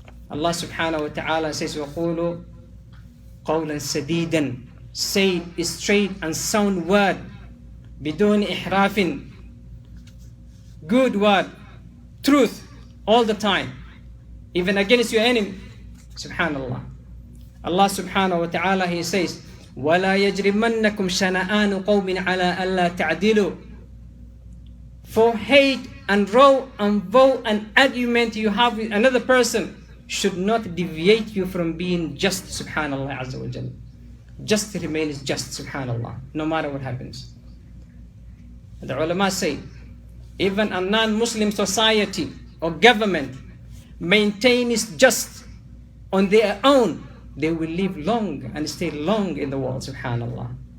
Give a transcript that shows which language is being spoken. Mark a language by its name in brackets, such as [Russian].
[Arabic] Allah subhanahu wa ta'ala says, وَقُولُوا قَوْلًا سَدِيدًا. [English] Say a straight and sound word. [Arabic] بِدُونِ إِحْرَافٍ. [English] Good word. Truth. All the time. Even against your enemy. Subhanallah. [Arabic] Allah subhanahu wa ta'ala, he says, وَلَا يَجْرِمَنَّكُمْ شَنَآنُ قَوْمٍ عَلَىٰ أَلَّا تَعْدِلُوا. [English] For hate and row and vow and argument you have with another person should not deviate you from being just. Subhanallah Azza wa Jalla. Just remains just. Subhanallah. No matter what happens. The ulama say, even a non-Muslim society or government maintains just on their own, they will live long and stay long in the world. Subhanallah.